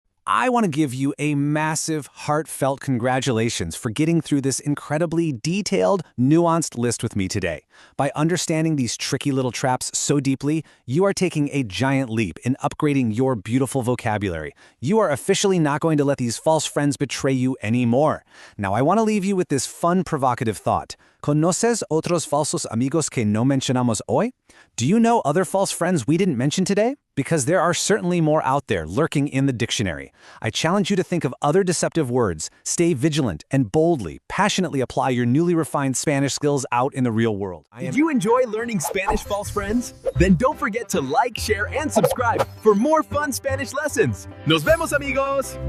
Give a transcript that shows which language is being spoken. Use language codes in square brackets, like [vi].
[en] I want to give you a massive, heartfelt congratulations for getting through this incredibly detailed, nuanced list with me today. By understanding these tricky little traps so deeply, you are taking a giant leap in upgrading your beautiful vocabulary. You are officially not going to let these false friends betray you anymore. Now, I want to leave you with this fun, provocative thought. [es] ¿Conoces otros falsos amigos que no mencionamos hoy? [en] Do you know other false friends we didn't mention today? Because there are certainly more out there lurking in the dictionary. I challenge you to think of other deceptive words, stay vigilant, and boldly, passionately apply your newly refined Spanish skills out in the real world. Did you enjoy learning Spanish, false friends? Then don't forget to like, share, and subscribe for more fun Spanish lessons. [es] Nos vemos, amigos!